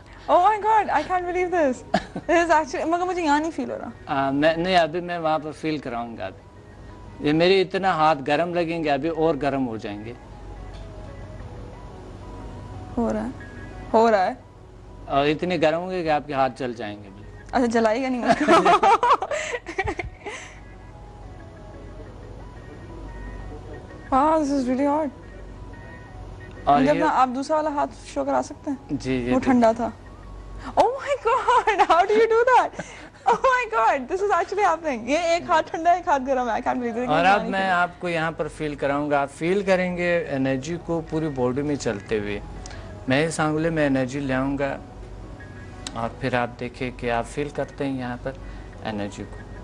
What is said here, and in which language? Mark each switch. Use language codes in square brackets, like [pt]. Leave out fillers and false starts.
[en] Oh my God, I can't believe this. This is actually, [ur] مگر مجھے یہاں نہیں فیل ہو رہا. نہیں, ابھی میں وہاں پر فیل کراؤں گا. ابھی یہ میرے اتنا ہاتھ گرم لگیں گے, ابھی اور گرم ہو جائیں گے. ہو رہا ہے اور اتنے گرم ہوں گے کہ آپ کے ہاتھ جل جائیں گے. اچھا, جلائے گا نہیں. [en] Wow, this is really hard. [ur] مجھے اپنا آپ دوسرا والا ہاتھ شو کرا سکتے ہیں؟ جی, وہ ٹھنڈا تھا. [en] Oh my God, how do you do that? Oh my God, this is actually happening. [ur] یہ ایک ہاتھ ٹھنڈا ہے, ایک ہاتھ گرم ہے. [en] I can't believe it. [ur] اور اب میں آپ کو یہاں پر فیل کراؤں گا. آپ فیل کریں گے انرجی کو پوری باڈی میں چلتے ہوئے. میں اس آنگلے میں انرجی لے آؤں گا اور پھر آپ دیکھیں کہ آپ فیل کرتے ہیں یہاں پر انرجی کو.